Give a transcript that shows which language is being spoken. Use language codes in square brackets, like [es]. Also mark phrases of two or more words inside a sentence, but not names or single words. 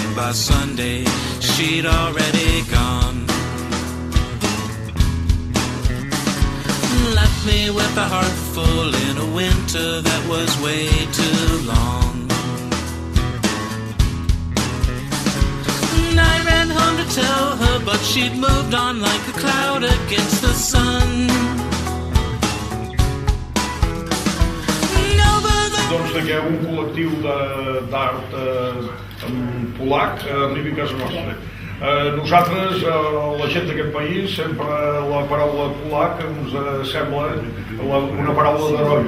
[en] by Sunday she'd already gone. Left me with a heart full in a winter that was way too long. And I ran home to tell her, but she'd moved on like a cloud against the sun. [ca] Doncs que un col·lectiu d'art polac arribi a casa nostra. Nosaltres, la gent d'aquest país, sempre la paraula polac ens sembla una paraula d'heroi.